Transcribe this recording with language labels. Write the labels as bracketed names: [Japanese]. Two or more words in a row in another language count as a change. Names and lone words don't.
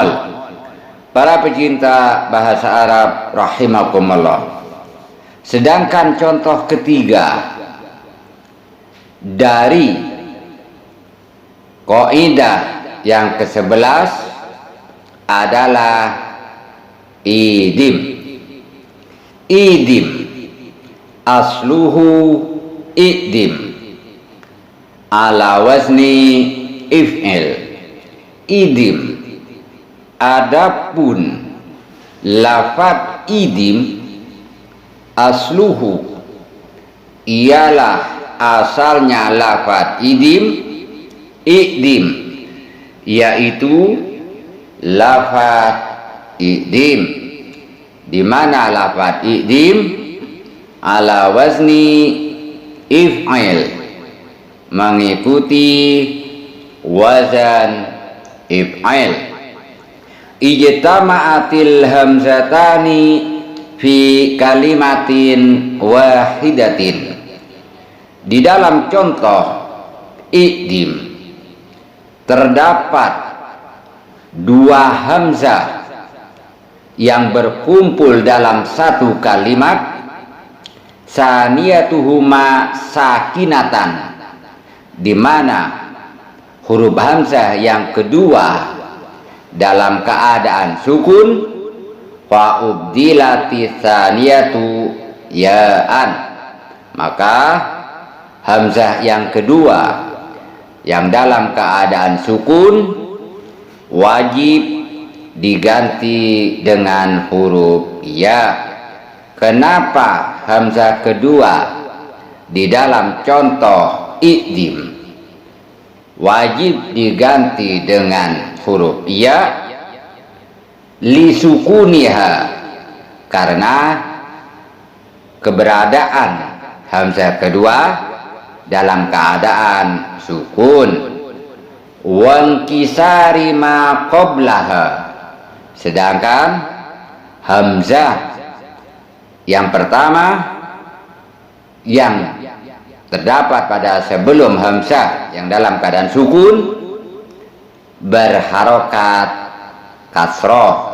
[Indonesian] Para pecinta bahasa Arab rahimakumullah, sedangkan contoh ketiga dari kaidah yang ke-11 adalah idim. [Arabic] إيدم أصله إئدم على وزن إفعل. [Indonesian] Idim, adapun lafaz [Arabic] idim asluhu [Indonesian] ialah asalnya lafaz idim, yaitu lafaz idim, di mana lafaz [Arabic] idim ala wazni if'il, [Indonesian] mengikuti wazan if'il. [Arabic] اجتمعت الهمزتان في كلمة واحدة, [Indonesian] di dalam contoh idim terdapat dua hamzah yang berkumpul dalam satu kalimat. [Arabic] Saniyatuhuma sakinatan, [Indonesian] di mana huruf hamzah yang kedua dalam keadaan sukun. [Arabic] فأبدلت الثانية ياء, [Indonesian] maka hamzah yang kedua yang dalam keadaan sukun wajib diganti dengan huruf ya. Kenapa hamzah kedua di dalam contoh idim wajib diganti dengan huruf ya? Lisukuniha, karena keberadaan hamzah kedua dalam keadaan sukun. [Arabic] وانكسار ما قبلها, [Indonesian] sedangkan hamzah yang pertama yang terdapat pada sebelum hamzah yang dalam keadaan sukun berharokat kasroh.